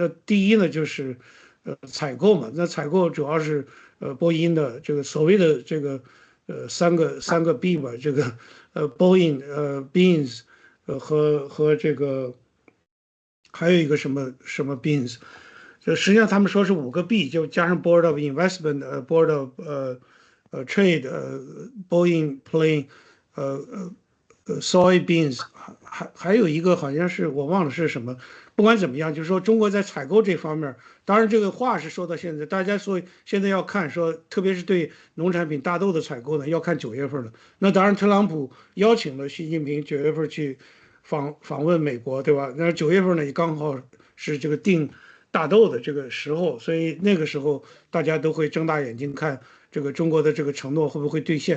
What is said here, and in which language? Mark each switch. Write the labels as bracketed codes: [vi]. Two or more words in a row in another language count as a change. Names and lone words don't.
[zh] 那第一呢就是採購嘛，那採購主要是波音的這個所謂的這個三個 B 吧，這個 [en] Boeing Beans [zh] 和這個還有一個什麼 Beans， 實際上他們說是5個 B， 就加上 [en] Board of Investment、Board of Trade、Boeing Plane、Soybeans， [zh] 還有一個好像是我忘了是什麼。不管怎麼樣，就是說中國在採購這方面，當然這個話是說到現在，大家說現在要看說，特別是對農產品大豆的採購呢，要看9月份了。那當然，特朗普邀請了習近平9月份去訪問美國，對吧？那9月份呢也剛好是這個訂大豆的這個時候，所以那個時候大家都會睜大眼睛看這個中國的這個承諾會不會兌現。